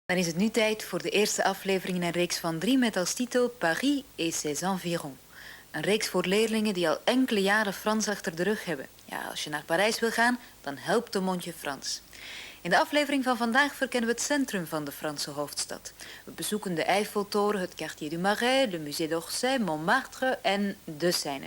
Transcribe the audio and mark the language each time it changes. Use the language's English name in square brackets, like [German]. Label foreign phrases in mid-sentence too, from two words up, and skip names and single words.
[Dutch] Dan is het nu tijd voor de eerste aflevering in een reeks van 3 met als titel Paris et ses environs. Een reeks voor leerlingen die al enkele jaren Frans achter de rug hebben. Ja, als je naar Parijs wil gaan, dan helpt een mondje Frans. In de aflevering van vandaag verkennen we het centrum van de Franse hoofdstad. We bezoeken de Eiffeltoren, het Quartier du Marais, de Musée d'Orsay, Montmartre en de Seine.